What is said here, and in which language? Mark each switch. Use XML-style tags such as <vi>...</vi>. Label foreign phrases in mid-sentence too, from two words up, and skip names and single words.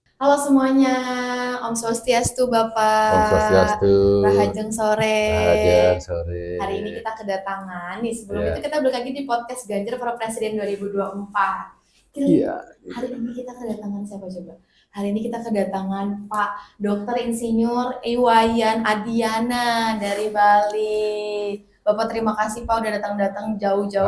<id>Halo semuanya,</id> <sa>Om Swastiastu Om</sa> <id>Bapak,</id> <sa>Swastiastu,</sa> <ban>Rahajeng sore. Rahajeng sore.</ban> <id>Hari ini kita kedatangan nih, sebelum itu Ya, kita balik lagi di podcast Ganjar para Presiden 2024. iya. Hari ini kita kedatangan siapa coba? Hari ini kita kedatangan Pak Dr. Insinyur Iwayan Adiana dari Bali. Bapak terima kasih Pak udah datang-datang jauh-jauh</id>